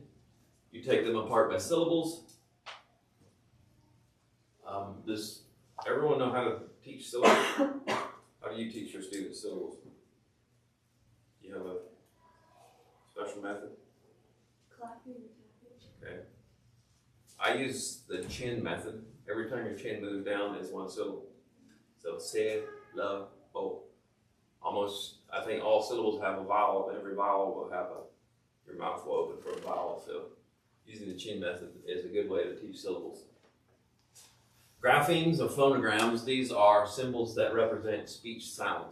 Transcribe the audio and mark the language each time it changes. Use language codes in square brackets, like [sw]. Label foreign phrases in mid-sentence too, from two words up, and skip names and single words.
[en] You take them apart by syllables. Does everyone know how to teach syllables? How do you teach your students syllables? Do you have a special method? Clapping. Okay. I use the chin method. Every time your chin moves down is one syllable. So se, la, o. Almost, I think all syllables have a vowel. Every vowel will have your mouth will open for a vowel. So using the chin method is a good way to teach syllables. Graphemes or phonograms, these are symbols that represent speech sounds.